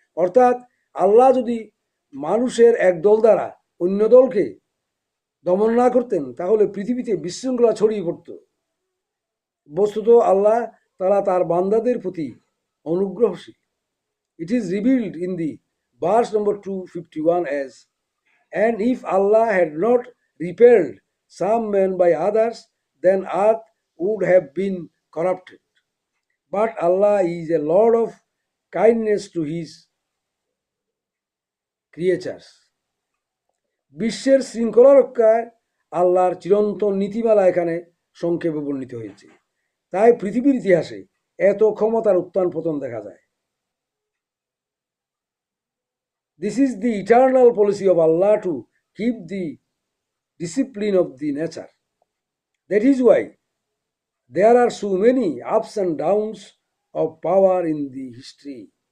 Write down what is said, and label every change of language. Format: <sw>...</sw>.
<bn>অর্থাৎ আল্লাহ যদি মানুষের একদল দ্বারা অন্য দলকে দমন না করতেন তাহলে পৃথিবীতে বিশৃঙ্খলা ছড়িয়ে পড়ত। বস্তুত আল্লাহ তারা তার বান্দাদের প্রতি অনুগ্রহশীল।</bn> <en>It is revealed in the verse number 251 as, and if Allah had not repelled some men by others, then earth would have been corrupted. But Allah is a Lord of kindness to his creatures.</en> <bn>বিশ্বের শৃঙ্খলা রক্ষায় আল্লাহর চিরন্তন নীতিমালা এখানে সংক্ষেপে বর্ণিত হয়েছে। তাই পৃথিবীর ইতিহাসে এত ক্ষমতার উত্থান পতন দেখা যায়।</bn> <en>This is the eternal policy of Allah to keep the discipline of the nature. That is why there are so many ups and downs of power in the history.</en>